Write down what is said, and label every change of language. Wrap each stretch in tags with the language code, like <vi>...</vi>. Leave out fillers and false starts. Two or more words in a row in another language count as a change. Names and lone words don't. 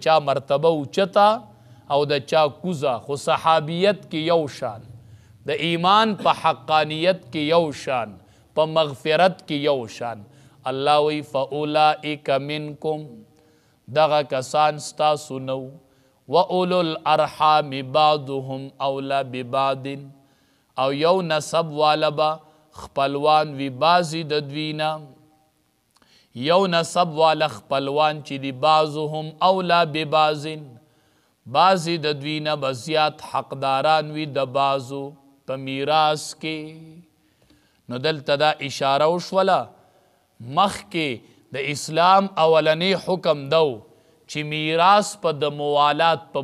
<ps>چا مرتبه اوچتا او د چا کوزا خو صحابیت کې یو شان د ایمان په حقانیت کې یو شان په مغفرت کې یو شان الله وی</ps> <ar>فاولئک منکم</ar> <ps>دغه کسان ستاسو نو</ps> <ar>و اولو الارحام بعضهم اولا ببعض</ar> <ps>او یو نسب والا با خپلوان وی بعضی د دوینا یو نسب والا خپلوان چې دی</ps> <ar>بعضهم اولا ببعض</ar> <ps>بعضی د دوینا بزیات حقداران وی د بعضو په میراث کې نو دلته دا اشاره وشوله مخکې د اسلام اولنې حکم دو چې میراث په د موالات په</ps>